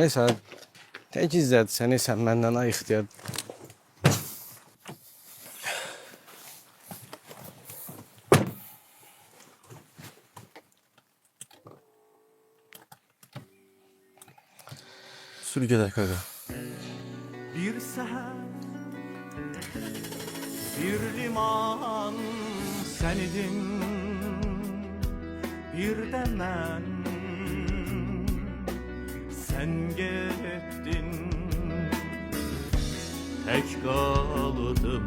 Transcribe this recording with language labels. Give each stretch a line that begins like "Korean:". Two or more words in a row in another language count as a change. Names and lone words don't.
Azerbaijani: Sən tək izlədirsən, sən məndən ay ixtiyar. Sür gedək qaqa.
Turkish: Bir seher, bir liman sen idin, bir de ben. Sen gittin, tek kaldım.